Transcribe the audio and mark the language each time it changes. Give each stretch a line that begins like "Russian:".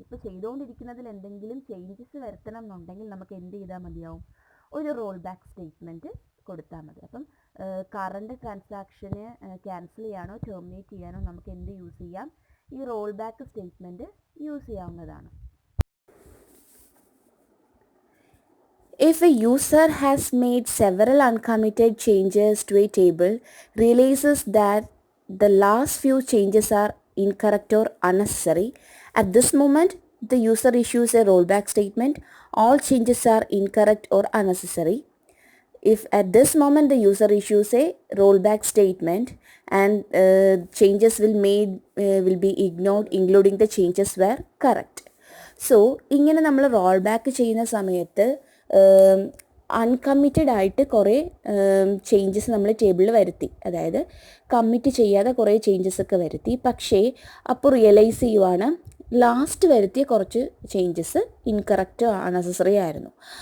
Malayalam: ഇപ്പോൾ ചെയ്തുകൊണ്ടിരിക്കുന്നതിൽ എന്തെങ്കിലും ചേഞ്ചസ് വരുത്തണം എന്നുണ്ടെങ്കിൽ നമുക്ക് എന്ത് ചെയ്താൽ മതിയാവും? ഒരു റോൾ ബാക്ക് സ്റ്റേറ്റ്മെൻറ്റ് കൊടുത്താൽ മതി. അപ്പം കറണ്ട് ട്രാൻസാക്ഷന് ക്യാൻസൽ ചെയ്യാനോ ടെർമിനേറ്റ് ചെയ്യാനോ നമുക്ക് എന്ത് യൂസ് ചെയ്യാം? ഈ റോൾ ബാക്ക് സ്റ്റേറ്റ്മെൻറ്റ് യൂസ് ചെയ്യാവുന്നതാണ്.
English: If a user has made several uncommitted changes to a table, realizes that the last few changes are incorrect or unnecessary, at this moment the user issues a rollback statement. All changes are incorrect or unnecessary. If at this moment the user issues a rollback statement and changes will be ignored, including the changes were correct.
Malayalam: So ഇങ്ങനെ നമ്മൾ roll back ചെയ്യുന്ന സമയത്ത് uncommitted ആയിട്ട് കുറേ changes നമ്മൾ ടേബിളിൽ വരുത്തി, അതായത് കമ്മിറ്റ് ചെയ്യാതെ കുറേ ചേഞ്ചസ് ഒക്കെ വരുത്തി. പക്ഷേ അപ്പോൾ റിയലൈസ് ചെയ്യുവാണ് ലാസ്റ്റ് വരുത്തിയ കുറച്ച് ചേഞ്ചസ് ഇൻകറക്റ്റ് അൺനെസസറി ആയിരുന്നു.